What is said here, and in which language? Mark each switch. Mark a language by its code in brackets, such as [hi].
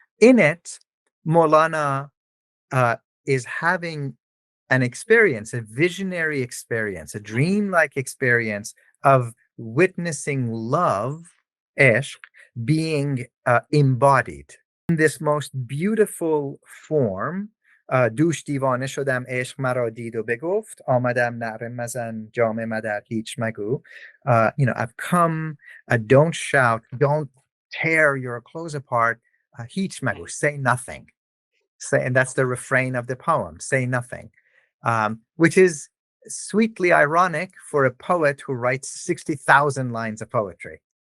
[en] In it, Maulana is having an experience, a visionary experience, a dreamlike experience of witnessing love, ishq, being embodied in this most beautiful form. [fa] دوش دیوانه شدم عشق مرا دید و بگفت آمدم نعره مزن جام مدر هیچ مگو. [en] I've come, don't shout, don't tear your clothes apart, [fa] هیچ مگو, [en] say nothing. And that's the refrain of the poem, say nothing, which is sweetly ironic for a poet who writes 60,000 lines of poetry.